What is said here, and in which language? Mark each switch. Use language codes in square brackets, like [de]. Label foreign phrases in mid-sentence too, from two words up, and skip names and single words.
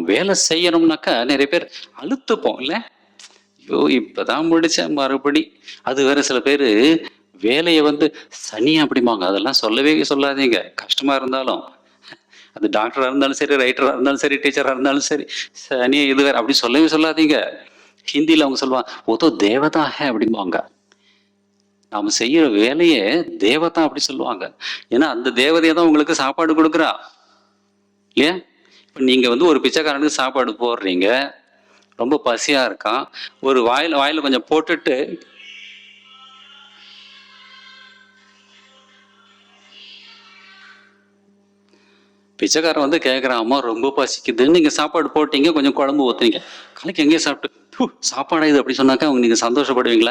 [ta] வேலை செய்யணும்னாக்கா நிறைய பேர் அழுத்துப்போம் இல்ல, ஐயோ இப்பதான் முடிச்ச மறுபடி. அது வேற சில பேரு வேலையை வந்து சனி அப்படிம்பாங்க. அதெல்லாம் சொல்லவே சொல்லாதீங்க. கஷ்டமா இருந்தாலும். அது டாக்டரா இருந்தாலும் சரி, ரைட்டரா இருந்தாலும் சரி, டீச்சரா இருந்தாலும் சரி, சனி இது வேற அப்படி சொல்லவே சொல்லாதீங்க. ஹிந்தியில அவங்க சொல்லுவாங்க, [hi] "वो तो देवता है" [ta] அப்படிம்பாங்க. நாம செய்யற வேலையை தேவதா அப்படி சொல்லுவாங்க. ஏன்னா அந்த தேவதையை தான் உங்களுக்கு சாப்பாடு கொடுக்குறா இல்லையா? இப்ப நீங்க வந்து ஒரு பிச்சைக்காரனுக்கு சாப்பாடு போடுறீங்க, ரொம்ப பசியா இருக்கான், ஒரு வாயில வாயில கொஞ்சம் போட்டுட்டு பிச்சைக்காரன் வந்து கேட்குறான், அம்மா ரொம்ப பசிக்குதுன்னு நீங்கள் சாப்பாடு போட்டீங்க, கொஞ்சம் குழம்பு ஊற்றுனீங்க, கலைக்கு எங்கேயே சாப்பிட்டு சாப்பாடா இது அப்படி சொன்னாக்கா அவங்க நீங்கள் சந்தோஷப்படுவீங்களா?